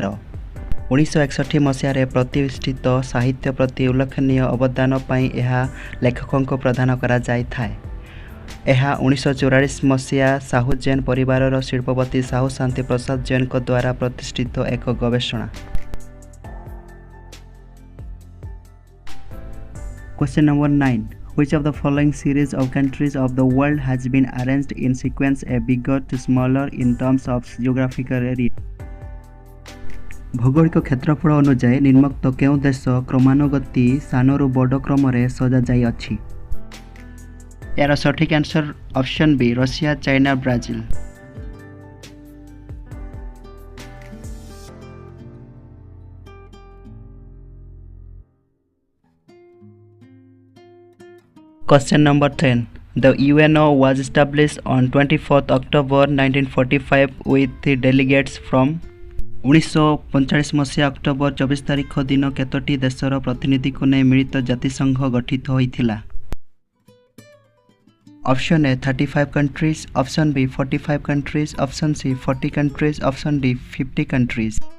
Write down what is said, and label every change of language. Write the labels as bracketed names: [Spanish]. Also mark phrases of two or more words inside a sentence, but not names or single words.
[Odia] 1961 ମସିହାରେ ପ୍ରତିଷ୍ଠିତ ସାହିତ୍ୟ ପ୍ରତି ଉଲ୍ଲେଖନୀୟ ଅବଦାନ ପାଇଁ ଏହା ଲେଖକଙ୍କୁ ପ୍ରଦାନ କରାଯାଇଥାଏ। ଏହା 1944 ମସିହା ସାହୁ ଜୈନ ପରିବାରର ଶିଳ୍ପପତି ସାହୁ ଶାନ୍ତି ପ୍ରସାଦ ଜୈନଙ୍କ ଦ୍ୱାରା ପ୍ରତିଷ୍ଠିତ ଏକ ଗବେଷଣା। [English] Question number 9. Which of the following series of countries of the world has been arranged in sequence a bigger to smaller in terms of geographical area? [Odia] ଭୌଗୋଳିକ କ୍ଷେତ୍ରଫଳ ଅନୁଯାୟୀ ନିମ୍ନୋକ୍ତ କେଉଁ ଦେଶ କ୍ରମାନୁଗତି ସାନରୁ ବଡ଼ କ୍ରମରେ ସଜାଯାଇଅଛି? ଏହାର ସଠିକ୍ [English] answer option B [Odia] ରଷିଆ, ଚାଇନା, ବ୍ରାଜିଲ। [English] Question number 10. The UNO was established on 24th October 1945 with the delegates from [Odia] 1945 ମସିହା ଅକ୍ଟୋବର 24 ତାରିଖ ଦିନ କେତୋଟି ଦେଶର ପ୍ରତିନିଧିଙ୍କୁ ନେଇ ମିଳିତ ଜାତିସଂଘ ଗଠିତ ହୋଇଥିଲା? [English] Option A 35 countries, Option B 45 countries, Option C 40 countries, Option D 50 countries.